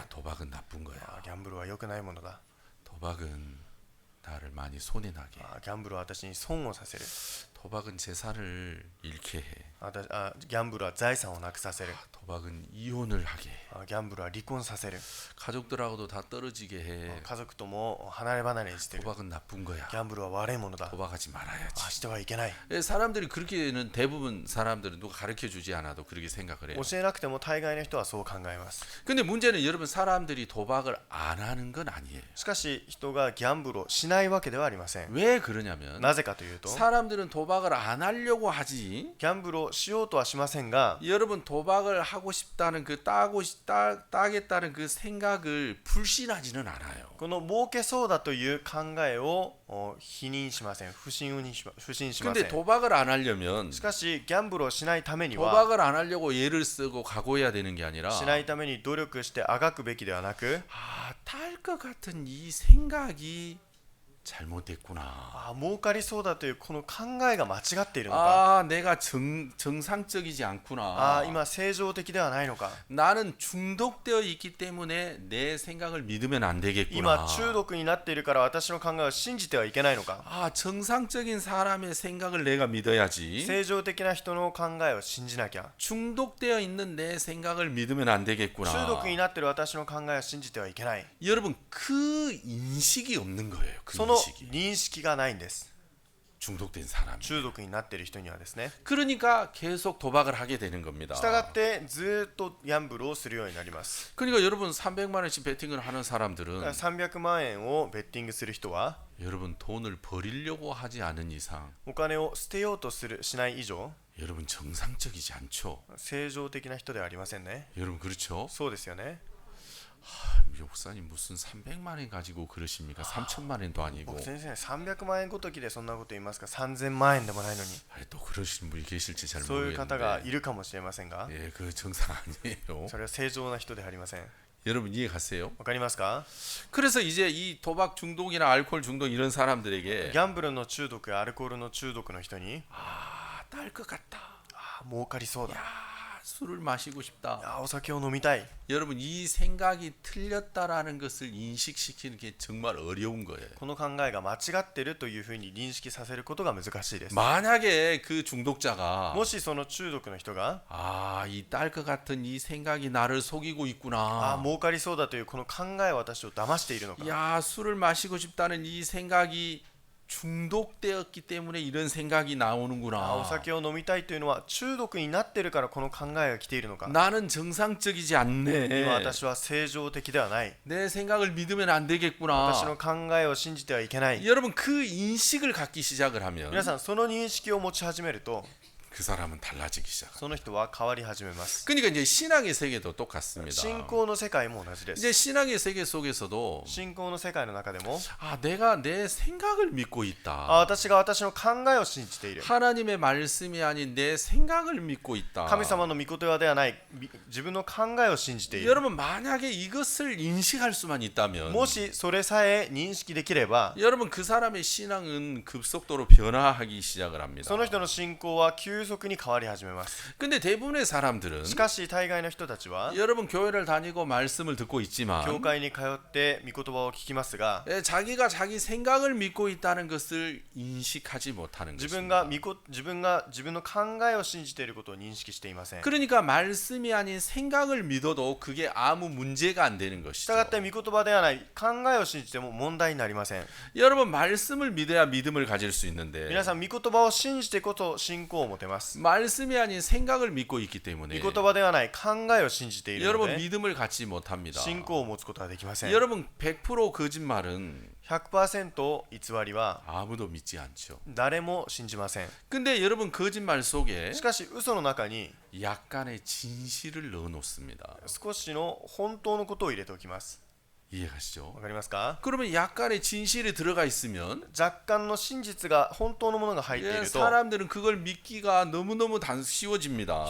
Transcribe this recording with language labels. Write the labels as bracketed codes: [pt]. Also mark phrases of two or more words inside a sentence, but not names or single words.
[ko] 도박은 나쁜 거야. [ja] ギャンブルは良くないものだ。 [ko] 도박은 나를 많이 손해나게 해. [ja] ギャンブルは私に損をさせる。 [ko] 도박은 재산을 잃게 해. [ja] ギャンブルは財産をなくさせる。 [ko] 도박은 이혼을 하게 해. [ja] ギャンブルは離婚させる。 [ko] 가족들하고도 다 떨어지게 해. [ja] 家族とも離れ離れにしてる。 [ko] 도박은 나쁜 거야. [ja] ギャンブルは悪いものだ。 [ko] 도박하지 말아야지. [ja] してはいけない。 [ko] 사람들이 그렇게는 대부분 사람들은 누가 가르쳐 주지 않아도 그렇게 생각을 해요. [ja] 教えなくても大概の人はそう考えます。 [ko] 근데 문제는 여러분 사람들이 도박을 안 하는 건 아니에요. [ja] しかし人がギャンブルをしないわけではありません。 [ko] 왜 그러냐면 [ja] なぜかというと、 [ko] 사람들은 도박을 안 하려고 하지. [ja] ギャンブルをしようとはしませんが、 [ko] 여러분 도박을 하고 싶다는 그 따겠다는 그 생각을 불신하지는 않아요. [ja] この儲けそうだという考えを否認しません。不信しませ [ko] 근데 [ja] ん。 [ko] 도박을 안 하려면 [ja] しかしギャンブルをしないためには、 [ko] 도박을 안 하려고 애를 쓰고 각오해야 되는 게 아니라 [ja] しないために努力してあがくべきではなく、 [ko] 딸 것 같은 이 생각이 잘못됐구나. [ja] 儲かりそうだというこの考えが間違っているのか、 [ko] 내가 정상적이지 않구나. [ja] 今正常的ではないのか、 [ko] 나는 중독되어 있기 때문에 내 생각을 믿으면 안 되겠구나. [ja] 今中毒になっているから私の考えを信じてはいけないのか、 [ko] 정상적인 사람의 생각을 내가 믿어야지. [ja] 正常的な人の考えを信じなきゃ、 [ko] 중독되어 있는 내 생각을 믿으면 안 되겠구나. [ja] 中毒になっている私の考えを信じてはいけない。 [ko] 여러분 그 인식이 없는 거예요. 그 [ja] その [ko] 인식이. [ja] 認識がないんです。 [ko] 중독된 사람이. [ja] 中毒になっている人にはですね。 [ko] 그러니까 계속 도박을 하게 되는 겁니다. [ja] したがってずっとギャンブルをするようになります。 [ko] 그러니까 여러분 300만 원씩 베팅을 하는 사람들은 [ja] 300 万円をベッティングする人は、 [ko] 여러분 돈을 버리려고 하지 않은 이상 [ja] お金を捨てようとしない以上、 [ko] 여러분 정상적이지 않죠. [ja] 正常的な人ではありませんね。 [ko] 여러분 그렇죠? [ja] そうですよね。 [ko] 목사님 무슨 300만 원 가지고 그러십니까? 3천만 원도 아니고. [ja] 僕先生、300万円ごときでそんなこと言いますか。3000万円でもないのに。 [ko] 또 그러시는 분이 계실지 잘 [ja] そういう方が [ko] 모르겠는데. [ja] いるかもしれませんが、 [ko] 예, 그 정상 아니에요. [ja] それは正常な人ではありません。 [ko] 여러분 이해 가세요? [ja] わかりますか？ [ko] 그래서 이제 이 도박 중독이나 알코올 중독 이런 사람들에게 [ja] ギャンブルの中毒やアルコールの中毒の人に、 [ko] 딸 것 같다. [ja] 儲かりそうだ。 [ko] 술을 마시고 싶다. [ja] お酒を飲みたい。 [ko] 여러분 이 생각이 틀렸다라는 것을 인식시키는 게 정말 어려운 거예요. [ja] この考えが間違っているというふうに認識させることが難しいです。 [ko] 만약에 그 중독자가 [ja] もしその中毒の人が、 [ko] 이 딸 것 같은 이 생각이 나를 속이고 있구나. [ja] 儲かりそうだというこの考えは私を騙しているのか。 [ko] 야, 술을 마시고 싶다는 이 생각이 중독되었기 때문에 이런 생각이 [ja] お [ko] 나오는구나. [ja] 酒を飲みたいというのは中毒になっているからこの考えが来ているのか。 [ko] 나는 정상적이지 않네. [ja] 今私は正常的ではない。 [ko] 내 생각을 믿으면 안 [ja] 私 [ko] 되겠구나. [ja] の考えを信じてはいけない。 [ko] 여러분 그 인식을 갖기 시작을 하면 [ja] 皆さん、その認識を持ち始めると、 [ko] 그 사람은 달라지기 시작합니다. [ja] その人は変わり始めます。 [ko] 그러니까 이제 신앙의 세계도 똑같습니다. [ja] 信仰の世界も同じです。 [ko] 이제 신앙의 세계 속에서도 [ja] 信仰の世界の中でも、 [ko] 내가 내 생각을 믿고 있다. [ja] 私が私の考えを信じている。 [ko] 하나님의 말씀이 아닌 내 생각을 믿고 있다. [ja] 神様の御言葉ではない自分の考えを信じている。 [ko] 여러분 만약에 이것을 인식할 수만 있다면 [ja] もしそれさえ認識できれば、 [ko] 여러분 그 사람의 신앙은 급속도로 변화하기 시작을 합니다. [ja] その人の信仰は急速に変わり始めます。 [ko] 근데 대부분의 사람들은 [ja] しかし大概の人たちは [ko] 여러분 교회를 다니고 말씀을 듣고 있지만 [ja] 教会に通って御言葉を聞きますが、 [ko] 자기가 자기 생각을 믿고 있다는 것을 인식하지 못하는 [ja] 自分 [ko] 것입니다. [ja] が自分の考えを信じていることを認識していません。 [ko] 그러니까 말씀이 아닌 생각을 믿어도 그게 아무 문제가 안 되는 [ja] した [ko] 것이죠. [ja] がって御言葉ではない考えを信じても問題になりません。 [ko] 여러분 말씀을 믿어야 믿음을 가질 수 있는데 [ja] 皆さん、御言葉を信じてこそ信仰を持てます。 [ko] 말씀이 아닌 생각을 믿고 있기 때문에 [ja] 御言葉ではない考えを信じているの [ko] 여러분 [ja] で [ko] 믿음을 갖지 못합니다. [ja] 信仰を持つことはできません。 [ko] 여러분 100% 거짓말은 [ja] 100% 偽りは [ko] 아무도 믿지 않죠. [ja] 誰も信じません。 [ko] 근데 여러분 거짓말 속에 [ja] しかし嘘の中に [ko] 약간의 진실을 넣어 놓습니다. [ja] 少しの本当のことを入れておきます。 [ko] 이해가시죠? [ja] わかりますか？ [ko] 그러면 약간의 진실이 들어가 있으면 [ja] 若干の真実が本当のものが入ってい [ko] 예, [ja] ると [ko] 사람들은 그걸 믿기가 너무너무 쉬워집니다.